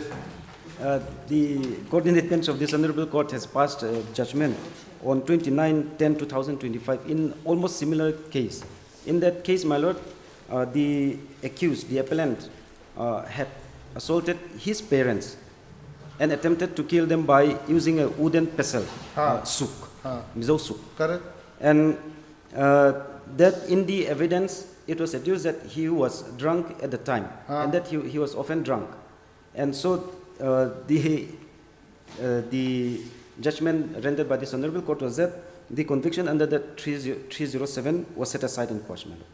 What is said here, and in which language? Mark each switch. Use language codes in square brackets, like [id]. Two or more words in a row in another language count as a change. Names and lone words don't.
[en] the coordinate bench of this honorable court has passed a judgment on 29/10/2025 in almost similar case. In that case, my lord, the accused, the appellant, had assaulted his parents and attempted to kill them by using a wooden pestle, [lus] suk, mizo suk. [en] Correct. And that in the evidence, it was adduced that he was drunk at the time, and that he was often drunk. And so the judgment rendered by this honorable court was that the conviction under that 307 was set aside in quash.